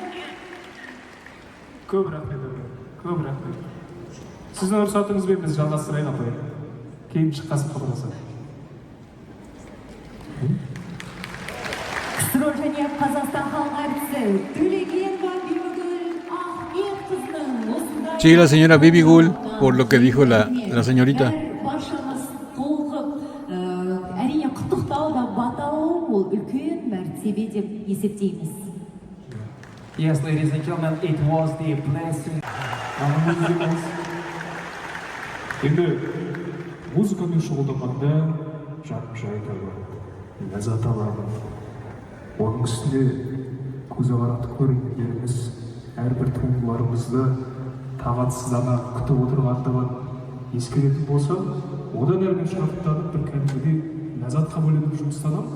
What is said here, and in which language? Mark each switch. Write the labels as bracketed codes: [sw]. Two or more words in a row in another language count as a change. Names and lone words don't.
[kk] Көп рахмет апай. Көп рахмет. Сіздің рұқсатыңызбен біз жалғастырайық апай. Кейін шыққасын хабарласады. КСРО және Қазақстан халық әртісі Төлегенова Бибігүл Ахметқызының осындай. [es] Sí, la señora Bibi Gul, por lo que dijo la señorita. [kk] Баршамыз толқып, әрине құттықтау да батау ол үлкен мәртебе деп есептейміз. [en] Yes, ladies and gentlemen, it was the blessing. [kk] Енді музыкамен шұғылданғанда жаным жай табады, ләззат алады. Оның үстіне көзі қаратып көргендеріміз әрбір туындыларымызды тағатсыздана күтіп отырғандығын ескеретін болса, одан әрмен шарттанып бір кәдімгідей ләззатқа бөленіп жұмыстанамын.